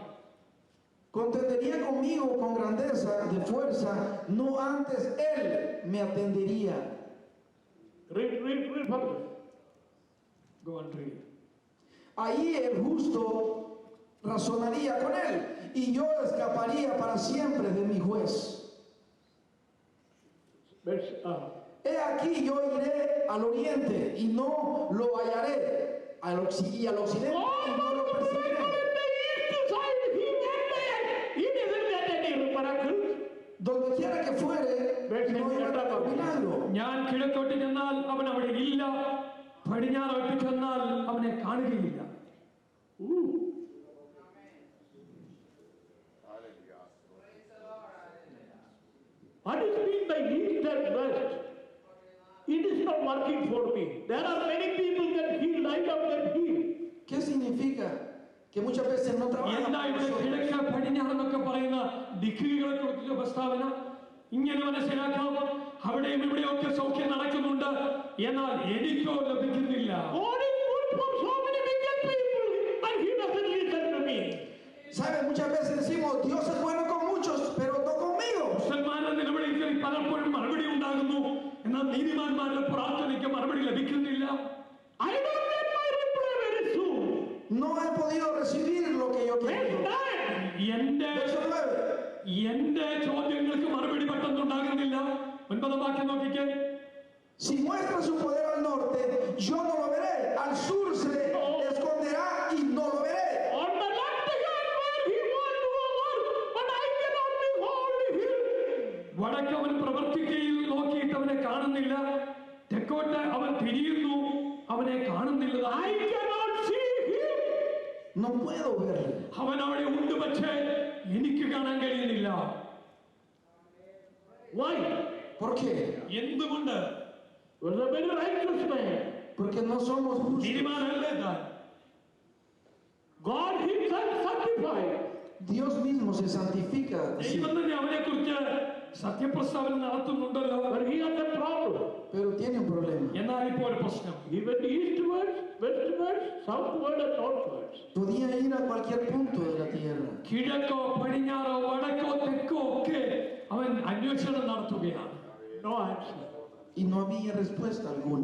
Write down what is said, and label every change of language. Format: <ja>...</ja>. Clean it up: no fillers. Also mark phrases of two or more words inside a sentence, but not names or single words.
<es>Contendería conmigo con grandeza de fuerza, no antes él me atendería.</es> <en>Read further. Go on, read.</en> <es>Ahí el justo razonaría con él, y yo escaparía para siempre de mi juez. He aquí yo iré al oriente y no lo hallaré, y al occidente y no lo percibiré. Donde quiera que fuere, no encontrará milagro.</es> <ml>ഞാൻ കിഴക്കോട്ട് ചെന്നാൽ അവൻ അവിടെ ഇല്ല, പടിഞ്ഞാറോട്ട് ചെന്നാൽ അവനെ കാണുകയില്ല.</ml> <en>What is mean by east and west? It is not working for me. There are many people that heal, I have that heal.</en> <es>¿Qué significa? Que muchas veces no trabajan</es> <ml>എന്താ</ml> <es>con</es> <ml>ഇവിടെ</ml> <es>nosotros.</es> <ml>കിഴക്ക് പടിഞ്ഞാറെന്നൊക്കെ പറയുന്ന ദിക്കുകളെ കുറിച്ചുള്ള പ്രസ്താവന? ഇങ്ങനെ മനസ്സിലാക്കാം, അവിടെയും ഇവിടെയൊക്കെ സൗഖ്യം നടക്കുന്നുണ്ട്, എന്നാൽ എനിക്കോ ലഭിക്കുന്നില്ല.</ml> <en>God is good for so many wicked people, but he doesn't listen to me.</en> <es>¿Sabe? Muchas veces decimos, Dios es bueno con muchos, pero no conmigo.</es> <ml>മുസൽമാന്റെ നിലവിളിക്ക് പലപ്പോഴും മറുപടി ഉണ്ടാകുന്നു, എന്നാൽ നീതിമാന്മാരുടെ പ്രാർത്ഥനയ്ക്ക് മറുപടി ലഭിക്കുന്നില്ല.</ml> <en>I don't get my reply very soon.</en> <es>No he podido recibir lo que yo quiero.</es> <ml>എന്റെ</ml> <es>Verso 9.</es> <ml>എന്റെ ചോദ്യങ്ങൾക്ക് മറുപടി പെട്ടെന്നുണ്ടാകുന്നില്ല. 9-ാം വാക്യം നോക്കിക്കേ.</ml> <es>Si muestra su poder al norte, yo no lo veré. Al sur se esconderá y no lo veré.</es> <en>On the left hand where he wants to work, but I cannot behold him.</en> <ml>വടക്ക് അവൻ പ്രവർത്തിക്കയിൽ നോക്കിയിട്ട് അവനെ കാണുന്നില്ല, തെക്കോട്ട് അവൻ തിരിയുന്നു, അവനെ കാണുന്നില്ല.</ml> <en>I cannot see him.</en> <es>No puedo verle.</es> <ml>അവൻ അവിടെ ഉണ്ട്, പക്ഷേ എനിക്ക് കാണാൻ കഴിയുന്നില്ല.</ml> <en>Why?</en> <es>¿Por qué?</es> <ml>എന്തുകൊണ്ട്?</ml> <en>Was a very righteous man.</en> <es>Porque no somos justos.</es> <ml>നീതിമാനല്ലേ താൻ?</ml> <en>God himself sanctified.</en> <es>Dios mismo se santifica.</es> <ml>ദൈവം തന്നെ അവനെ കുറിച്ച് സത്യപ്രസ്താവന നടത്തുന്നുണ്ടല്ലോ.</ml> <en>But he had a problem.</en> <es>Pero tiene un problema.</es> <ml>എന്നാൽ ഇപ്പോൾ ഒരു പ്രശ്നം.</ml> <en>He went eastwards, westwards, southward and northwards.</en> <es>Podía ir a cualquier punto de la tierra.</es> <ml>കിഴക്കോ പടിഞ്ഞാറോ വടക്കോ തെക്കോ ഒക്കെ അവൻ അന്വേഷണം നടത്തുകയാണ്.</ml> <en>No answer.</en> <es>Y no había respuesta alguna.</es>